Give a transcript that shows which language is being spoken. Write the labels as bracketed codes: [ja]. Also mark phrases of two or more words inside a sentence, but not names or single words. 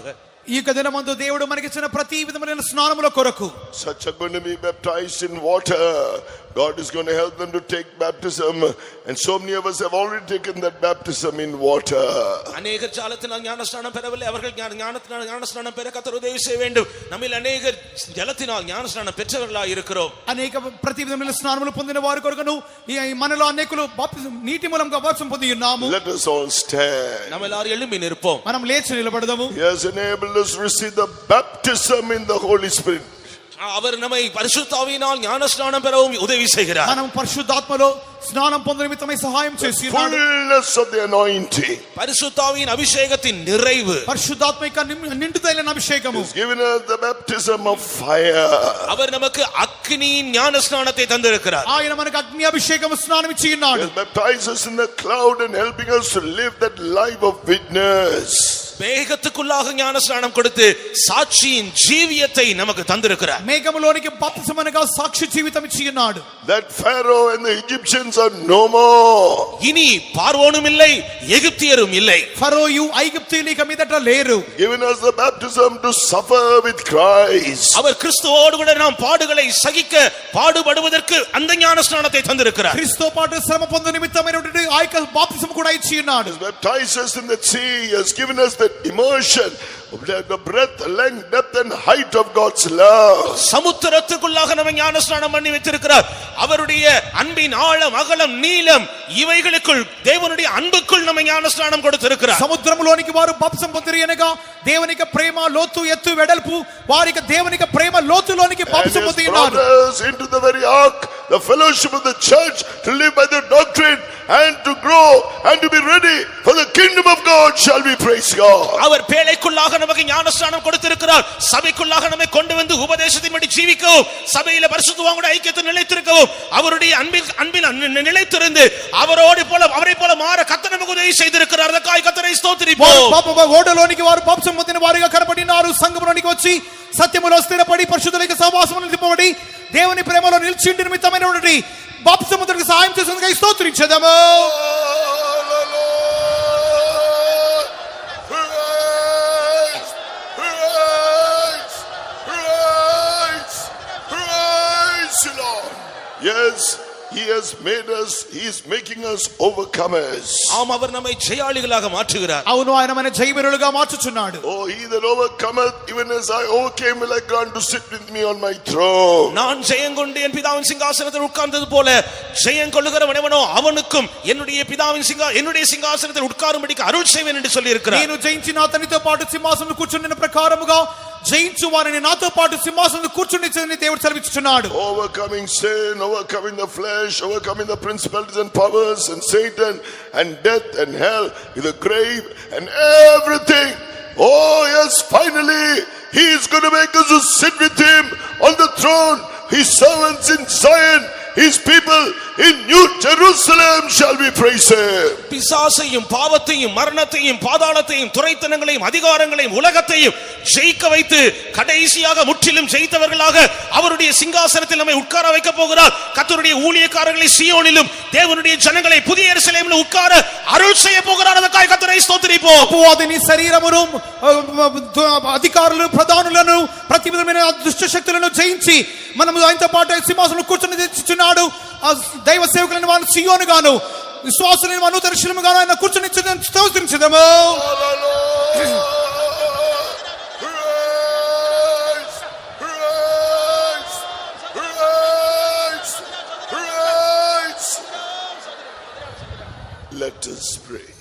[te] ఈ యొక్క దినమందు దేవుడు మనకిచ్చిన ప్రతి విధమైన స్నానముల కొరకు, [en] Such are going to be baptized in water. God is going to help them to take baptism, and so many of us have already taken that baptism in water. [ta] அநேகர் ஜலத்தினால் ஞானஸ்நானம் பெறவில்லை. அவர்கள் ஞானத்தினால் ஞானஸ்நானம் பெற கர்த்தர் உதவி செய்ய வேண்டும். நம்மில் அநேகர் ஜலத்தினால் ஞானஸ்நானம் பெற்றவர்களாய் இருக்கிறோம். [te] అనేక ప్రతి విధమైన స్నానములు పొందిన వారి కొరకును ఈ మనలో అనేకులు నీటి మూలంగా బాప్తిసం పొంది ఉన్నాము. [en] Let us all stand. [ta] நம்ம எல்லாரும் எழும்பி நிற்போம். [te] మనం లేచి నిలబడదాము. [en] He has enabled us receive the baptism in the Holy Spirit. [ta] அவர் நம்மை பரிசுத்த ஆவியினால் ஞானஸ்நானம் பெறவும் உதவி செய்கிறார். [te] మనం పరిశుద్ధాత్మలో స్నానం పొందే నిమిత్తమై సహాయం చేసి ఉన్నాడు. [en] Fullness of the anointing. [ta] பரிசுத்த ஆவியின் அபிஷேகத்தின் நிறைவு. [te] పరిశుద్ధాత్మ యొక్క నిండుదైన అభిషేకము. [en] He's given us the baptism of fire. [ta] அவர் நமக்கு அக்கினியின் ஞானஸ்நானத்தை தந்திருக்கிறார். [te] ఆయన మనకు అగ్ని అభిషేకము స్నానం ఇచ్చి ఉన్నాడు. [en] He baptizes us in the cloud and helping us to live that life of witness. [ta] மேகத்துக்குள்ளாக ஞானஸ்நானம் கொடுத்து சாட்சியின் ஜீவியத்தை நமக்கு தந்திருக்கிறார். [te] మేఘములోనికి బాప్తిసమనగా సాక్షి జీవితం ఇచ్చి ఉన్నాడు. [en] That Pharaoh and the Egyptians are no more. [ta] இனி பார்வோனும் இல்லை எகிப்தியரும் இல்லை. [te] ఫరోయు ఐగుప్తీయులు ఇక మీదట లేరు. [en] Given us the baptism to suffer with Christ. [ta] அவர் கிறிஸ்துவோடு கூட நாம் பாடுகளை சகிக்க பாடுபடுவதற்கு அந்த ஞானஸ்நானத்தை தந்திருக்கிறார். [te] క్రీస్తుతో పాటు శ్రమ పొందు నిమిత్తమైనటువంటి ఆ యొక్క బాప్తిసం కూడా ఇచ్చి ఉన్నాడు. [en] He baptized us in the sea. He has given us that immersion of the breadth, length, depth and height of God's love. [ta] சமுத்திரத்துக்குள்ளாக நம்ம ஞானஸ்நானம் பண்ணி வைத்திருக்கிறார். அவருடைய அன்பின் ஆழம் அகலம் நீளம் இவைகளுக்குள் தேவனுடைய அன்புக்குள் நம்ம ஞானஸ்நானம் கொடுத்திருக்கிறார். [te] సముద్రములోనికి వారు బాప్తిసం పొందిరి అనగా దేవునికి ప్రేమ లోతు ఎత్తు వెడల్పు వారికి దేవునికి ప్రేమ లోతులోనికి [en] And [te] బాప్తిసం [en] He [te] పొంది [en] has [te] ఉన్నారు. [en] brought us into the very ark, the fellowship of the church, to live by the doctrine and to grow and to be ready for the kingdom of God. Shall we praise God? [ta] அவர் பேழைக்குள்ளாக நமக்கு ஞானஸ்நானம் கொடுத்திருக்கிறார். சபைக்குள்ளாக நம்மை கொண்டு வந்து உபதேசத்தின்படி ஜீவிக்கவும் சபையில பரிசுத்தவான்களோட ஐக்கியத்தை நிலைத்திருக்கவும் அவருடைய அன்பில் நிலைத்திருந்து அவரை போல மாற கர்த்தர் நமக்கு உதவி செய்திருக்கிறார். அதற்காக கர்த்தரை ஸ்தோத்திரிப்போம். [te] ఓడలోనికి వారు బాప్తిసం పొందిన వారిగా కనబడినారు. సంఘములోనికి వచ్చి సత్యములో స్థిరపడి పరిశుద్ధులకి సహవాసములో నిలిపబడి దేవుని ప్రేమలో నిలిచిండి నిమిత్తమైనటువంటి బాప్తిసం పొందుటకు సహాయం చేసినందుకు స్తోత్రించెదము. [en] Yes, He has made us, He is making us overcomers. [ta] ஆம், அவர் நம்மை ஜெயாளிகளாக மாற்றுகிறார். [te] అవును, ఆయన మన జయవీరులుగా మార్చుచున్నాడు. [en] Oh, He that overcometh, even as I overcame, will I grant to sit with me on my throne. [ta] நான் ஜெயங்கொண்டு என் பிதாவின் சிங்காசனத்தில் உட்கார்ந்தது போல ஜெயங்கொள்ளுகிறவன் எவனோ அவனுக்கும் என்னுடைய சிங்காசனத்தில் உட்காரும்படிக்கு அருள் செய்வேன் என்று சொல்லி இருக்கிறார். [te] నేను జయించిన అతనితో పాటు సింహాసనంలో కూర్చున్న ప్రకారముగా జయించు వారిని నాతో పాటు సింహాసనంలో కూర్చునిచ్చని దేవుడు సెలవిచ్చుచున్నాడు. [en] Overcoming sin, overcoming the flesh, overcoming the principalities and powers and Satan and death and hell, the grave and everything. Oh yes, finally He is going to make us to sit with Him on the throne. His servants in Zion, His people in New Jerusalem shall be praised. [ta] பிசாசையும் பாவத்தையும் மரணத்தையும் பாதாளத்தையும் துரைத்தனங்களையும் அதிகாரங்களையும் உலகத்தையும் ஜெயிக்க வைத்து கடைசியாக முற்றிலும் ஜெயித்தவர்களாக அவருடைய சிங்காசனத்தில் நம்மை உட்கார வைக்க போகிறார். கர்த்தருடைய ஊழியக்காரர்களை சீயோனிலும் தேவனுடைய ஜனங்களை புதிய எருசலேமிலும் உட்கார அருள் செய்ய போகிறார். அதற்காக கர்த்தரை ஸ்தோத்திரிப்போம். [te] అపవాదిని శరీరమును అధికారులను ప్రధానులను ప్రతి విధమైన దుష్ట శక్తులను జయించి మనము ఆయనతో పాటు సింహాసనంలో కూర్చొని తెచ్చుచున్నాడు. దైవ సేవకులను వారు సియోను గాను విశ్వాసులను వారు నూతన శిలము గాను ఆయన కూర్చొని స్తోత్రించుదాము. [en] Let us pray.